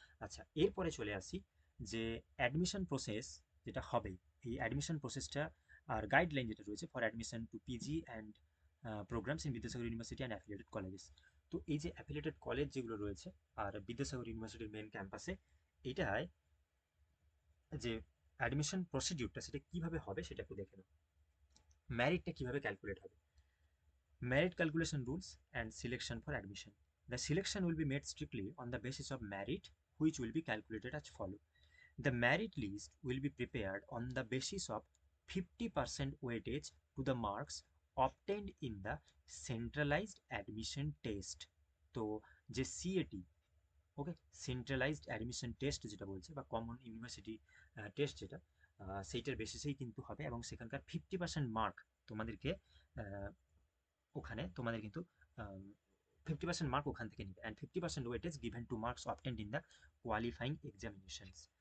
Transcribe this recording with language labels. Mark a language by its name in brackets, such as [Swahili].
[Bangla] আচ্ছা, এরপরে চলে আসি যে অ্যাডমিশন প্রসেস যেটা হবে, এই অ্যাডমিশন প্রসেসটা আর গাইডলাইন যেটা রয়েছে for admission two PG and programs in Vidyasagar university and affiliated colleges. তো এই যে অ্যাফিলিয়েটেড কলেজ যেগুলো রয়েছে আর বিদ্যাসাগর ইউনিভার্সিটির মেন ক্যাম্পাসে, এটায় যে অ্যাডমিশন প্রসিডিউরটা সেটা কিভাবে হবে সেটা একটু দেখে নাও। ম্যারিটটা কিভাবে ক্যালকুলেট হবে? [English] Merit calculation rules and selection for admission. The selection will be made strictly on the basis of merit, which will be calculated as follow. The merit list will be prepared on the basis of 50% weightage to the marks obtained in the centralized admission test. [Bangla] তো যে CAT, ওকে, centralised admission test যেটা বলছে বা common university test যেটা, সেইটার বেসিসেই কিন্তু হবে এবং সেখানকার 50% মার্ক তোমাদেরকে ওখানে তোমাদের কিন্তু 50% মার্ক ওখান থেকে নিবে and 50% weightage given to marks obtained in the qualifying examinations.